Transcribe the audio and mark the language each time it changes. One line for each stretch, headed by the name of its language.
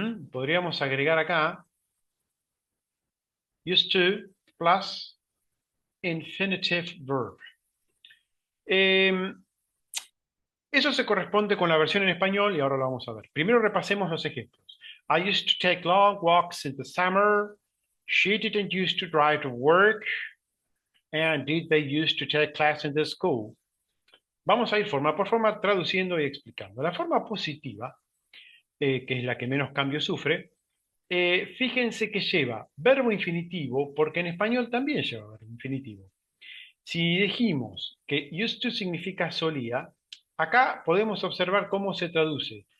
Spanish: Podríamos agregar acá
English: used to plus infinitive verb.
Spanish: Eso se corresponde con la versión en español y ahora lo vamos a ver. Primero repasemos los ejemplos.
English: I used to take long walks in the summer. She didn't used to drive to work. And did they used to take class in the school?
Spanish: Vamos a ir forma por forma traduciendo y explicando. La forma positiva, que es la que menos cambio sufre, fíjense que lleva verbo infinitivo, porque en español también lleva verbo infinitivo. Si dijimos que used to significa solía, acá podemos observar cómo se traduce.